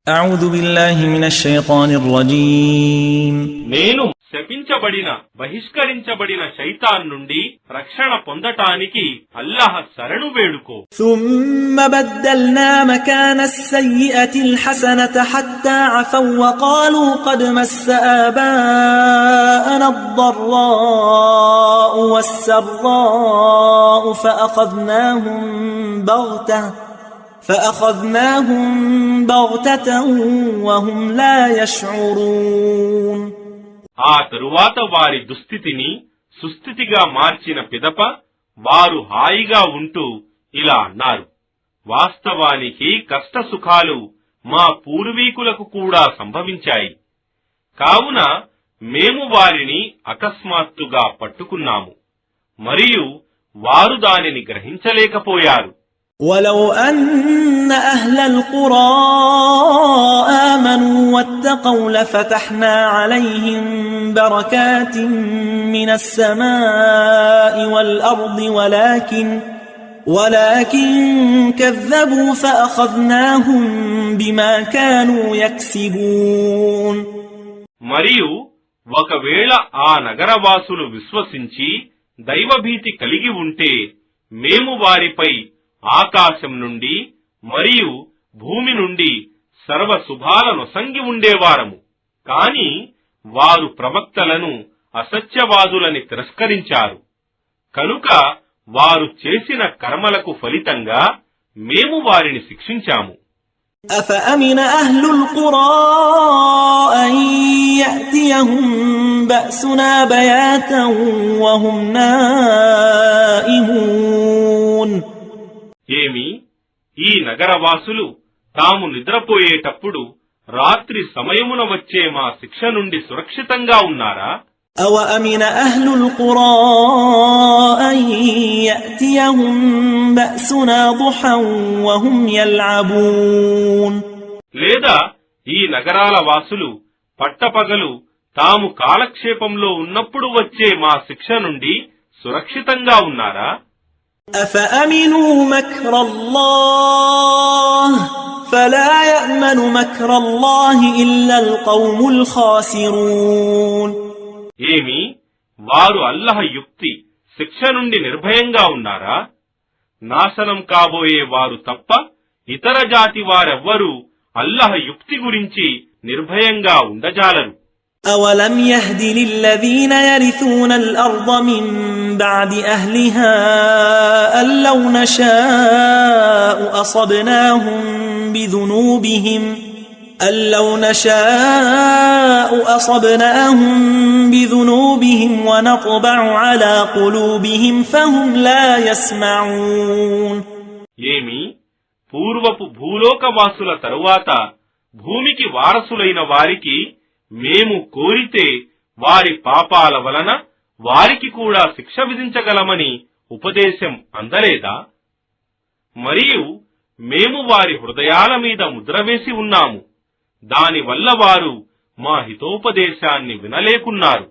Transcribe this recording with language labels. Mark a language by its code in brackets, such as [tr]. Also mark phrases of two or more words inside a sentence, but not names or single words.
[ar] أعوذ بالله من الشيطان الرجيم [te] నేను శపించబడిన బహిష్కరించబడిన శైతాన్ నుండి రక్షణ పొందటానికి అల్లాహ్ శరణు వేడుకో. [ar] ثم بدلنا مكان السيئة الحسنة حتى عفوا وقالوا قد مس آباءنا الضراء والسراء فأخذناهم بغتة وهم لا يشعرون. [te] ఆ తరువాత వారి దుస్థితిని సుస్థితిగా మార్చిన పిదప వారు హాయిగా ఉంటూ ఇలా అన్నారు, వాస్తవానికి కష్టసుఖాలు మా పూర్వీకులకు కూడా సంభవించాయి, కావున మేము వారిని అకస్మాత్తుగా పట్టుకున్నాము మరియు వారు దానిని గ్రహించలేకపోయారు. [ar] ولو أن أهل القرى آمنوا واتقوا لفتحنا عليهم بركات من السماء والأرض ولكن كذبوا فأخذناهم بما كانوا يكسبون. [te] మరియు ఒకవేళ ఆ నగరవాసులు విశ్వసించి దైవభీతి కలిగి ఉంటే మేము వారిపై ఆకాశం నుండి మరియు భూమి నుండి సర్వ శుభాలనొసంగి ఉండేవారము. కాని వారు ప్రవక్తలను అసత్యవాదులని తిరస్కరించారు, కనుక వారు చేసిన కర్మలకు ఫలితంగా మేము వారిని శిక్షించాము. [ar] أفأمن أهل القرى أن يأتيهم بأسنا بياتا وهم نائمون. [te] ఏమి ఈ నగరవాసులు తాము నిద్రపోయేటప్పుడు రాత్రి సమయమున వచ్చే మా శిక్ష నుండి సురక్షితంగా ఉన్నారా? [ar] أوأمن أهل القرى أن يأتيهم بأسنا ضحى وهم يلعبون. [te] లేదా ఈ నగరాల వాసులు పట్టపగలు తాము కాలక్షేపంలో ఉన్నప్పుడు వచ్చే మా శిక్ష నుండి సురక్షితంగా ఉన్నారా? [ar] أفأمنوا مكر الله فلا يأمن مكر الله إلا القوم الخاسرون. [te] ఏమి వారు అల్లహ యుక్తి శిక్ష నుండి నిర్భయంగా ఉన్నారా? నాశనం కాబోయే వారు తప్ప ఇతర జాతి వారెవ్వరూ అల్లహ యుక్తి గురించి నిర్భయంగా ఉండజాలరు. [ar] أولم يهد للذين يرثون الأرض من بعد أهلها أن لو نشاء أصبناهم بذنوبهم ونطبع على قلوبهم فهم لا يسمعون. [te] ఏమి పూర్వపు భూలోకవాసుల తరువాత భూమికి వారసులైన వారికి మేము కోరితే వారి పాపాల వలన వారికి కూడా శిక్ష విధించగలమని ఉపదేశం అందలేదా? మరియు మేము వారి హృదయాల మీద ముద్రవేసి ఉన్నాము, దానివల్ల వారు మా హితోపదేశాన్ని వినలేకున్నారు.